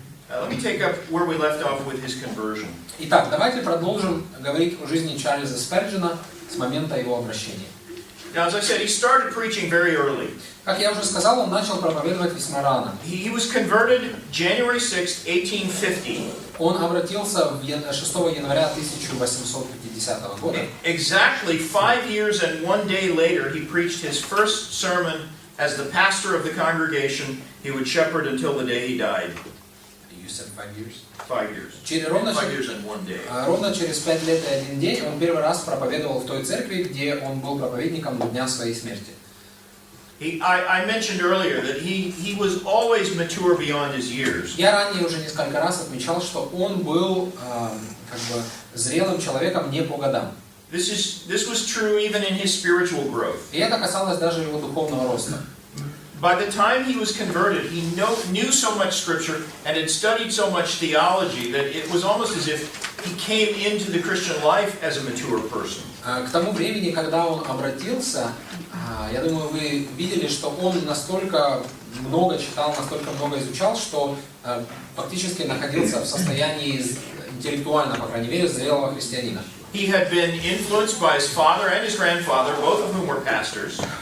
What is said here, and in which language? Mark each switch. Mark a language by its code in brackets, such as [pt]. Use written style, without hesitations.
[en] Let me take up where we left off with his conversion. [ru] Итак, давайте продолжим говорить о жизни Чарльза Сперджена с момента его обращения. [en] Now, as I said, he started preaching very early. [ru] Как я уже сказал, он начал проповедовать весьма рано. [en] He was converted January 6, 1850. [ru] Он обратился 6 января 1850 года. [en] Exactly 5 years and 1 day later, he preached his first sermon as the pastor of the congregation he would shepherd until the day he died. You said 5 years? 5 years. 5 years and 1 day. [ru] Ровно через 5 лет и 1 день он первый раз проповедовал в той церкви, где он был проповедником до дня своей смерти. [en] I mentioned earlier that he was always mature beyond his years. [ru] Я ранее уже несколько раз отмечал, что он был зрелым человеком не по годам. [en] This was true even in his spiritual growth. [ru] И это касалось даже его духовного роста. [en] By the time he was converted, he knew so much scripture and had studied so much theology that it was almost as if he came into the Christian life as a mature person. [ru] К тому времени, когда он обратился, я думаю, вы видели, что он настолько много читал, настолько много изучал, что фактически находился в состоянии интеллектуально, по крайней мере, зрелого христианина. [en] He had been influenced by his father and his grandfather, both of whom were pastors.